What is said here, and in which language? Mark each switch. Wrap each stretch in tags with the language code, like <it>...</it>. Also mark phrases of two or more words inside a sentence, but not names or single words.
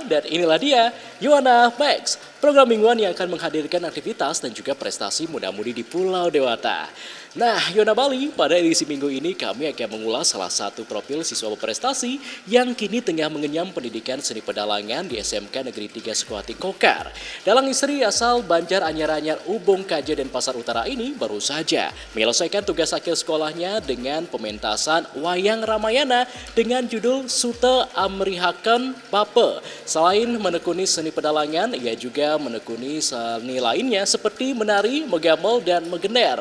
<id>Dan inilah dia, Yona Max. Program mingguan yang akan menghadirkan aktivitas dan juga prestasi muda-mudi di Pulau Dewata. Nah, Yona Bali, pada edisi minggu ini kami akan mengulas salah satu profil siswa berprestasi yang kini tengah mengenyam pendidikan seni pedalangan di SMK Negeri 3 Sukawati Kokar. Dalang istri asal Banjar Anyar-Anyar Ubung Kaje dan Pasar Utara ini baru saja menyelesaikan tugas akhir sekolahnya dengan pementasan Wayang Ramayana dengan judul Sute Amrihaken Pape. Selain menekuni seni pedalangan, ia juga menekuni seni lainnya seperti menari, megamel, dan megener.</id>